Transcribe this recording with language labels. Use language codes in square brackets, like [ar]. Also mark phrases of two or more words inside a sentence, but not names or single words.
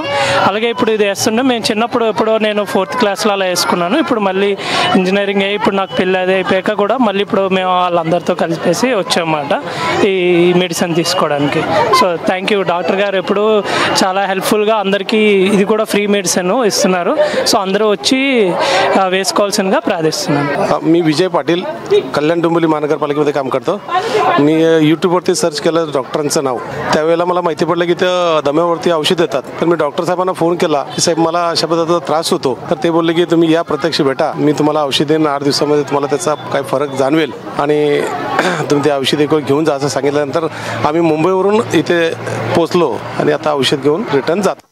[te] అలాగే ఇప్పుడు ఇది వేస్తుండే మేము చిన్నప్పుడు ఎప్పుడో నేను 4th క్లాస్లో అలా వేసుకున్నాను. ఇప్పుడు మళ్ళీ ఇంజనీరింగ్ అయ్యి ఇప్పుడు నాకు పెళ్ళి అది అయిపోయాక కూడా మళ్ళీ ఇప్పుడు మేము వాళ్ళందరితో కలిపేసి వచ్చామన్నమాట ఈ మెడిసిన్ తీసుకోవడానికి. [en] so thank you. [te] డాక్టర్ గారు ఎప్పుడు చాలా హెల్ప్ఫుల్గా అందరికీ ఇది కూడా [en] free medicine [te] ఇస్తున్నారు సో అందరూ వచ్చి వేసుకోవాల్సిందిగా ప్రార్థిస్తున్నాను। [mr] मी विजय पाटील कल्याण डोंबिवली महानगरपालिकेमध्ये काम करतो। मी यूट्यूबवरती सर्च केलं डॉक्टरांचं नाव, त्यावेळेला मला माहिती पडलं की ते दम्यावरती औषध देतात। तर मी डॉक्टर साहेबांना फोन केला की साहेब मला अशा पद्धतीचा त्रास होतो, तर ते बोलले की तुम्ही या प्रत्यक्ष भेटा, मी तुम्हाला औषध देईन, 8 दिवसामध्ये तुम्हाला त्याचा काय फरक जाणवेल आणि तुम्ही ते औषध घेऊन जा असं सांगितल्यानंतर आम्ही मुंबईवरून इथे पोचलो आणि आता औषध घेऊन रिटर्न जातो.